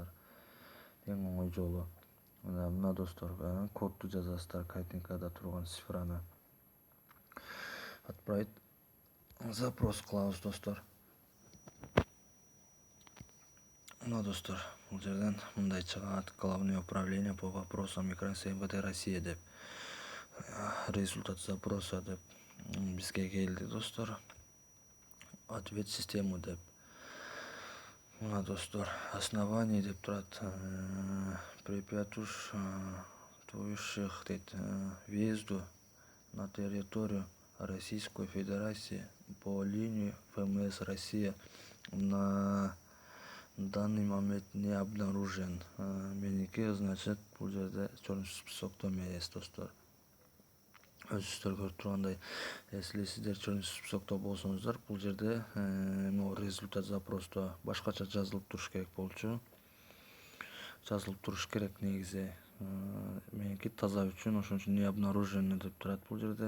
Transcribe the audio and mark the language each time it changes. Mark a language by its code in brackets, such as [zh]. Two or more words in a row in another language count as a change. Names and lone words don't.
[ky] Эң оңой жолу. Мына достор, кодду жазасыздар, картинкада турган цифраны. [ru] Отправить запрос [ky] кылабыз достор. Мына достор, бул жерден мындай чыгат: [ru] Главное управление по вопросам миграции МВД Россия деп. Результат запроса [ky] деп бизге келди достор. [ru] Ответ систему деп. [ky] Мына достор, основание деп турат. [ru] Препятствующих дейт въезду на территорию Российской Федерации по линии ФМС Россия на данный момент не обнаружен. [ky] Меники, значит, бул жерде [ru] черный списокто [ky] эмес достор. өзүңүздөр көрүп тургандай, если сиздер [ru] черный списокто [ky] болсоңуздар, бул жерде [ru] могу результат запросто [ky] башкача жазылып туруш керек болчу. Жазылып туруш керек негизи. Меники таза үчүн, ошон үчүн [ru] не обнаружено [ky] деп турат бул жерде.